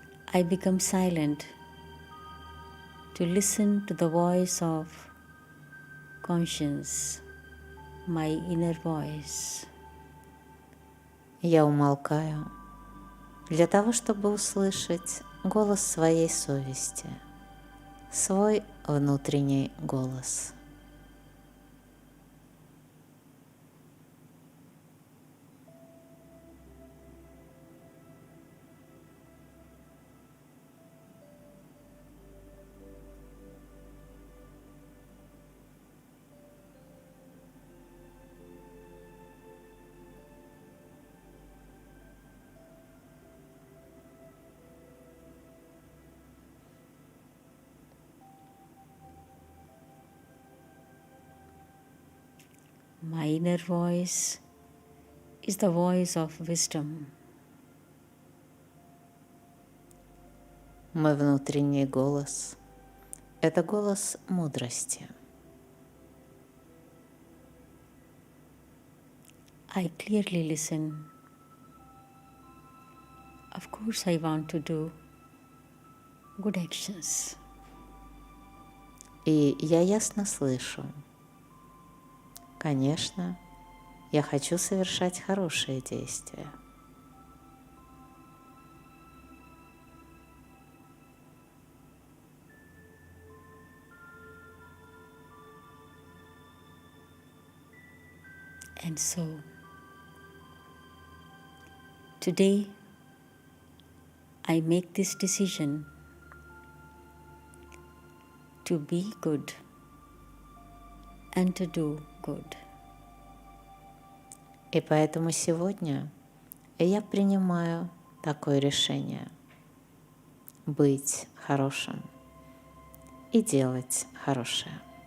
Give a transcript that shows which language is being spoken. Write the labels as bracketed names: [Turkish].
[English] I become silent to listen to the voice of conscience, my inner voice. [Russian] Я умолкаю для того, чтобы услышать голос своей совести, свой внутренний голос. [English] My inner voice is the voice of wisdom. [Russian] Мой внутренний голос – это голос мудрости. [English] I clearly listen. Of course, I want to do good actions. [Russian] И я ясно слышу. Конечно, я хочу совершать хорошие действия. [English] And so, today, I make this decision to be good and to do good. [Russian] И поэтому сегодня я принимаю такое решение – быть хорошим и делать хорошее.